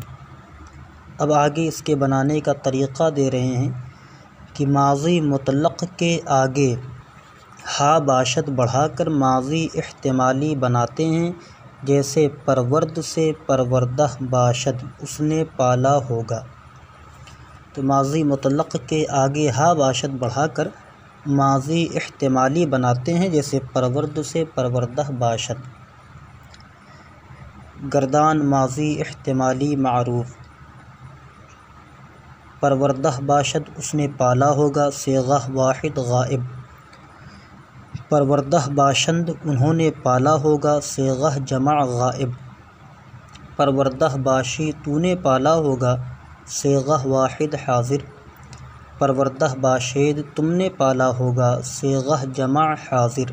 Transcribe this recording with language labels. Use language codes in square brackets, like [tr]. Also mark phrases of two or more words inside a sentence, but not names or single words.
[ur] اب آگے اس کے بنانے کا طریقہ دے رہے ہیں کہ ماضی مطلق کے آگے [fa] ہا باشد [ur] بڑھا کر ماضی احتمالی بناتے ہیں، جیسے پرورد سے [fa] پروردہ باشد [ur] اس نے پالا ہوگا۔ تو ماضی مطلق کے آگے [fa] ہا باشد [ur] بڑھا کر ماضی احتمالی بناتے ہیں، جیسے پرورد سے [fa] پروردہ باشد۔ [ur] گردان ماضی احتمالی معروف، [fa] پروردہ باشد [ur] اس نے پالا ہوگا، صیغہ واحد غائب۔ [fa] پروردہ باشند [ur] انہوں نے پالا ہوگا، صیغہ جمع غائب۔ [fa] پروردہ باشی [ur] تو نے پالا ہوگا، صیغہ واحد حاضر۔ [fa] پروردہ باشید [ur] تم نے پالا ہوگا، صیغہ جمع حاضر۔